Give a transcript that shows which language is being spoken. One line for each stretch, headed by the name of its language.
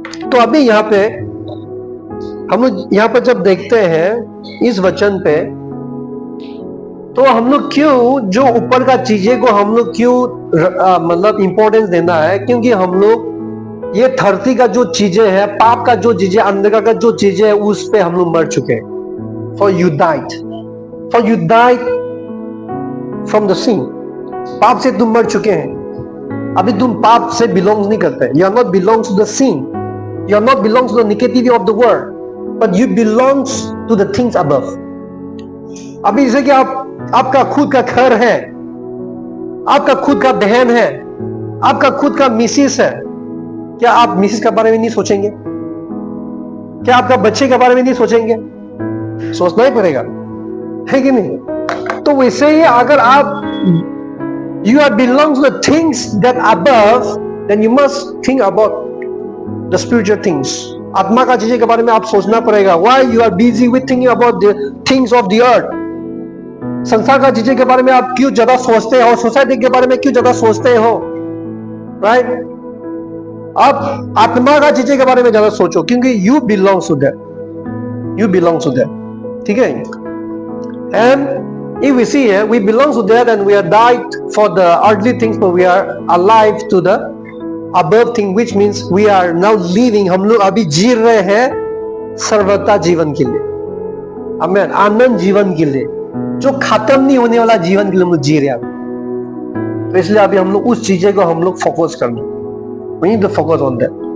Hindi: तो अभी यहाँ पे हम लोग यहाँ पर जब देखते हैं इस वचन पे, तो हम लोग क्यों जो ऊपर का चीजें को हम लोग क्यों मतलब इंपॉर्टेंस देना है? क्योंकि हम लोग ये धरती का जो चीजें है, पाप का जो चीजें, अंधकार का जो चीजें है, उस पे हम लोग मर चुके हैं.
English: For you died from the sin.
Hindi: पाप से तुम मर चुके हैं. अभी तुम पाप से बिलोंग नहीं करते.
English: You are not belongs to the sin. You are not belongs to the negativity of the world, but you belongs to the things above.
Hindi: अभी जैसे कि आपका खुद का घर है, आपका खुद का बहन है, आपका खुद का मिसेस है. क्या आप मिसेस के बारे में नहीं सोचेंगे? क्या आपका बच्चे के बारे में नहीं सोचेंगे? सोचना ही पड़ेगा, है कि नहीं? तो वैसे ही अगर आप
English: you are belongs to the things that above, then you must think about the spiritual things.
Hindi: आत्मा का चीजें के बारे में आप सोचना पड़ेगा.
English: Why you are busy with thinking about the things of the earth?
Hindi: संसार का चीजें के बारे में आप क्यों ज्यादा सोचते हो? सोसाइटी के बारे में क्यों ज्यादा सोचते हो? राइट? आप आत्मा का चीजें के बारे में ज्यादा सोचो, क्योंकि
English: you belongs to that. You belongs to that. ठीक है? And if we see here, we belong to that and we are died for the earthly things, but we are alive to the above thing, which means we are now living,
Hindi: हम लोग अभी जी रहे हैं सर्वथा जीवन के लिए, आमेन, आनंद जीवन के लिए, जो खत्म नहीं होने वाला जीवन के लिए हम लोग जी रहे हैं। तो इसलिए अभी हम लोग उस चीजें को हम लोग फोकस करना,
English: we need to focus on that।